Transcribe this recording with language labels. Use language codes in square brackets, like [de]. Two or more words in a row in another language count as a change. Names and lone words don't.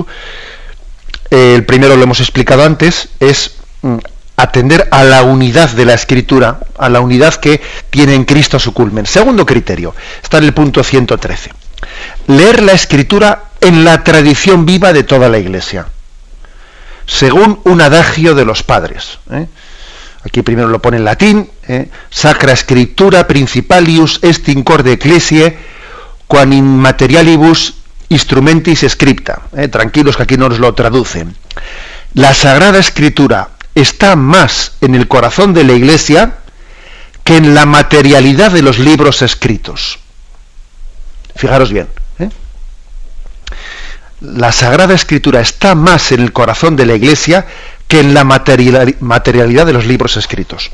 [es] El primero lo hemos explicado antes, es atender a la unidad de la Escritura, a la unidad que tiene en Cristo su culmen. Segundo criterio, está en el punto 113. Leer la Escritura en la tradición viva de toda la Iglesia, según un adagio de los padres. Aquí primero lo pone en latín, [la] Sacra Scriptura Principalius est in corde ecclesiae, quam in materialibus instrumentis scripta. [es] Tranquilos que aquí no nos lo traducen. La Sagrada Escritura está más en el corazón de la Iglesia que en la materialidad de los libros escritos. Fijaros bien. La Sagrada Escritura está más en el corazón de la Iglesia que en la materialidad de los libros escritos.